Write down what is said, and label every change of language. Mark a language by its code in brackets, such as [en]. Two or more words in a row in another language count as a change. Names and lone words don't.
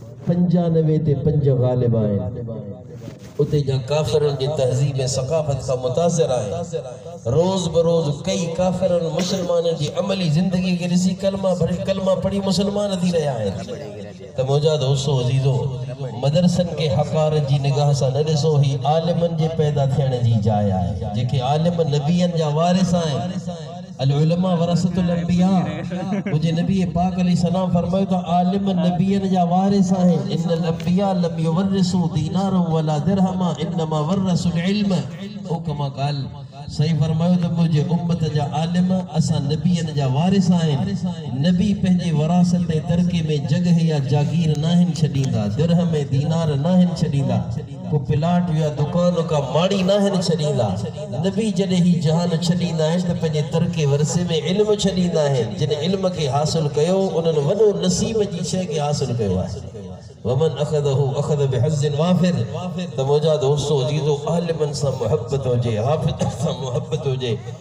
[sd] 95 ते 5 ग़ालिब आहिनि उते जा काफ़िरनि जी तहज़ीब ऐं सक़ाफ़त खां मुतासिर आहे रोज़ बरोज़ कई काफ़िरनि मुसलमाननि जी अमली ज़िंदगी खे ॾिसी कलमा पढ़ी मुसलमान थी रहिया आहिनि त मुंहिंजा दोस्तो अज़ीज़ो मदरसनि खे हक़ारत जी निगाह सां न ॾिसो ही आलिमनि जे पैदा थियण जी जाइ आहे जेके आलिम नबीअनि जा वारिस आहिनि [ar] العلماء ورثة الأنبياء [sd] मुझे नबी पाक अलैहिस्सलाम फरमायो त आलिम नबीअनि जा वारिस आहिनि इन्नल [ar] الأنبياء لم يورثوا دينارا ولا درهما إنما ورثوا العلم [sd] ओ [ar] كما قال [sd] सही फरमायो त मुझे उम्मत जा आलिम असां नबीअनि जा वारिस आहिनि नबी पंहिंजे वरासत ऐं तरके में जगह या जागीर नाहिन छॾींदा दिरहम ऐं दीनार नाहिन छॾींदा को प्लाट या दुकान का माड़ी नाहिन छॾींदा नबी जॾहिं ही जहान छॾींदा आहिनि त पंहिंजे तरके वरसे में इल्म छॾींदा आहिनि जिन इल्म खे हासिल कयो उन्हनि वॾो नसीब जी शइ खे हासिल कयो आहे [ar] ومن أخذه أخذ بحظ وافر [sd] त मुंहिंजा दोस्तो अज़ीज़ो आलिमनि सां मुहब्बत हुजे हाफ़िज़ सां मुहब्बत हुजे